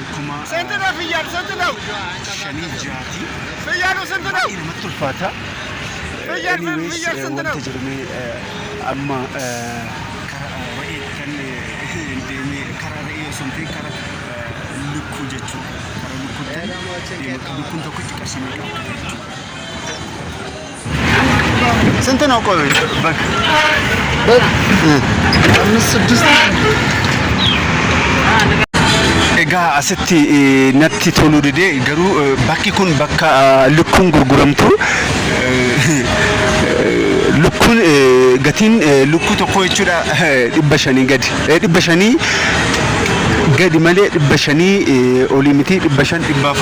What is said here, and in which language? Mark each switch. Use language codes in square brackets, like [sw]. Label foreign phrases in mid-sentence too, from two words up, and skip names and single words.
[om] 5,600 namatti ulfaata wanta jedhamee amma re'ee kan deemee karaa re'ee osoo hin ta'in karaa lukkuu jechuudha. Karaa lukkuutti lukkuun tokkichi qarshii meeqa akka ta'e jechuudha. Santa [am] ነው ቆይ በግ አምስት ስድስት [om] egaa asitti natti toluu didee garuu bakki kun bakka lukkuun gurguramtu lukkuun gatiin lukkuu tokko jechuudha 500 gadi 500 gadi malee 500 olii miti 500